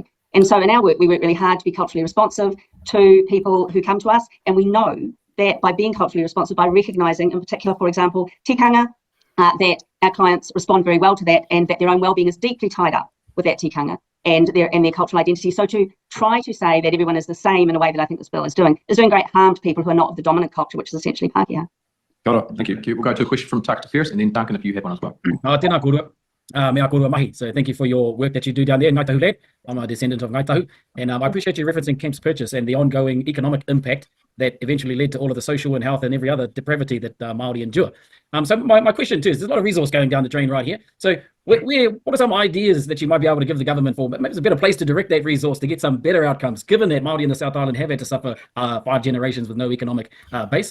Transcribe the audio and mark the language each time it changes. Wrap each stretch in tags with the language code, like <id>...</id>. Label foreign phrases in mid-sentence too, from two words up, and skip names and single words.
<en>And so in our work, we work really hard to be culturally responsive to people who come to us, and we know that by being culturally responsive, by recognising in particular, for example, tikanga, that our clients respond very well to that, and that their own well-being is deeply tied up with that tikanga and their cultural identity. So to try to say that everyone is the same in a way that I think this bill is doing great harm to people who are not of the dominant culture, which is essentially Pākehā. Got it. Thank you. We'll go to a question from Takata first, and then Duncan, if you have one as well.</en> <mi>Tēnā kōrua. Mea kōrua mahi.</mi> <en>So thank you for your work that you do down there in Ngāi Tahu land. I'm a descendant of Ngāi Tahu, and I appreciate you referencing Kemp's purchase and the ongoing economic impact that eventually led to all of the social and health and every other depravity that Māori endure. So my question too is, there's a lot of resource going down the drain right here. So what are some ideas that you might be able to give the government for, maybe it's a better place to direct that resource to get some better outcomes, given that Māori in the South Island have had to suffer 5 generations with no economic base?</en>